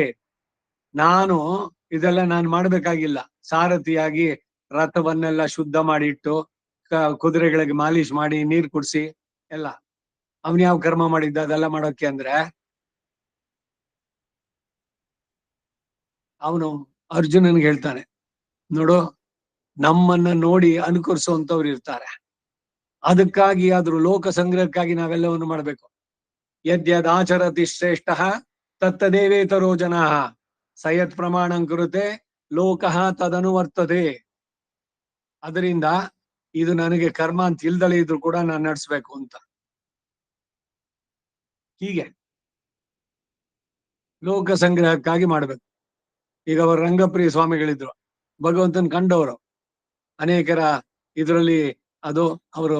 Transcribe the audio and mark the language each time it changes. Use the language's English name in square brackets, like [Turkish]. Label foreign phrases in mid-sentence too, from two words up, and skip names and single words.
[Kannada] ನಾನು ಇದೆಲ್ಲ ನಾನು ಮಾಡ್ಬೇಕಾಗಿಲ್ಲ, ಸಾರಥಿಯಾಗಿ ರಥವನ್ನೆಲ್ಲ ಶುದ್ಧ ಮಾಡಿ ಇಟ್ಟು ಕುದುರೆಗಳಿಗೆ ಮಾಲೀಶ್ ಮಾಡಿ ನೀರ್ ಕುಡ್ಸಿ ಎಲ್ಲ ಅವನ್ ಯಾವ ಕರ್ಮ ಮಾಡಿದ್ದ ಅದೆಲ್ಲ ಮಾಡೋಕೆ ಅಂದ್ರೆ ಅವನು ಅರ್ಜುನನ್ಗೆ ಹೇಳ್ತಾನೆ, ನೋಡು ನಮ್ಮನ್ನ ನೋಡಿ ಅನುಕರಿಸುವಂತವ್ರು ಇರ್ತಾರೆ, ಅದಕ್ಕಾಗಿ ಆದ್ರೂ ಲೋಕ ಸಂಗ್ರಹಕ್ಕಾಗಿ ನಾವೆಲ್ಲವನ್ನು ಮಾಡ್ಬೇಕು. [Sanskrit] ಯದ್ಯದ್ ಆಚರತಿ ಶ್ರೇಷ್ಠ ತತ್ತದೇವೇತರೋ ಜನಾ ಸಯತ್ ಪ್ರಮಾಣಂ ಕುರುತೆ ಲೋಕಃ ತದನುವರ್ತತೆ. [Kannada] ಅದರಿಂದ ಇದು ನನಗೆ ಕರ್ಮ ಅಂತ ಇಲ್ದಲೇ ಇದ್ರು ಕೂಡ ನಾನು ನಡೆಸ್ಬೇಕು ಅಂತ. ಹೀಗೆ ಲೋಕ ಸಂಗ್ರಹಕ್ಕಾಗಿ ಮಾಡ್ಬೇಕು. ಈಗ ಅವರು ರಂಗಪ್ರಿಯ ಸ್ವಾಮಿಗಳಿದ್ರು, ಭಗವಂತನ ಕಂಡವರು, ಅನೇಕರ ಇದರಲ್ಲಿ ಅದು ಅವರು.